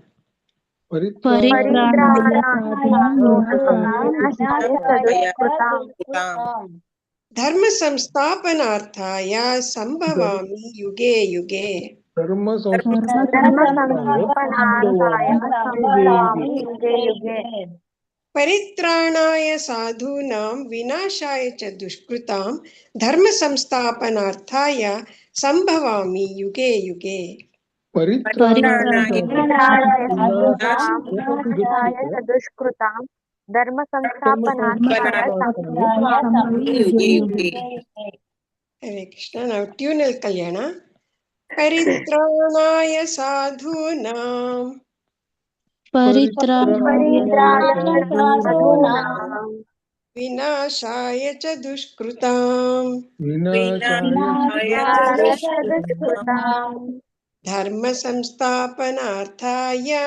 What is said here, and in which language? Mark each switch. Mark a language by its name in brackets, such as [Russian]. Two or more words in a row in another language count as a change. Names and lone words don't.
[Sanskrit] ಧರ್ಮ ಸಂಸ್ಥಾಪನಾರ್ಥಾಯ ಸಂಭವಾಮಿ ಯುಗೆ ಯುಗೆ ಪರಿತ್ರಾಣಾಯ ಸಾಧೂನಾಂ ವಿನಾಶಾಯ ಚ ದುಷ್ಕೃತಾಂ ಧರ್ಮ ಸಂಸ್ಥಾಪನಾರ್ಥಾಯ ಸಂಭವಾಮಿ ಯುಗೆ ಯುಗೆ ದುಷ್ಕೃತಾಂ ಧರ್ಮ ಹರೇ ಕೃಷ್ಣ. [Kannada] ನಾವು ಟ್ಯೂನಲ್ಲಿ ಕಲ್ಯಾಣ. [Sanskrit] ಪರಿತ್ರಾಣಾಯ ಸಾಧೂನಾಂ ವಿನಾಶಾಯ ಚ ದುಷ್ಕೃತಾಂ ಧರ್ಮ ಸಂಸ್ಥಾಪನಾರ್ಥಾಯ